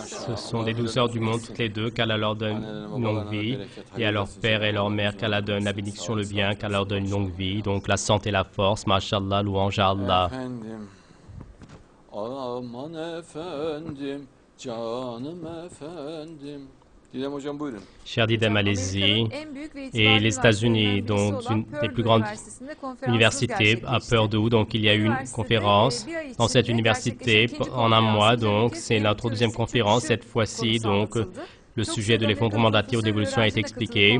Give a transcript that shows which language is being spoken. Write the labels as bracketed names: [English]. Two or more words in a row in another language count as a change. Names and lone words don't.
[Turkish] maşallah. [French] sont des douceurs du monde toutes les deux, qu'Allah leur donne une longue vie, et à leur père et leur mère, qu'Allah donne la bénédiction, le bien, qu'Allah leur donne une longue vie, donc la santé et la force, mashallah, louange à Allah. [Turkish] Efendim, aman efendim, canım efendim. Didem hocam buyurun. [French] Cher Didem, allez-y. Et les États-Unis, dont une des plus grandes universités à Purdue, donc il y a eu une conférence dans cette université en un mois, donc c'est notre deuxième conférence, cette fois-ci, donc le sujet de l'effondrement de la théorie d'évolution a été expliqué.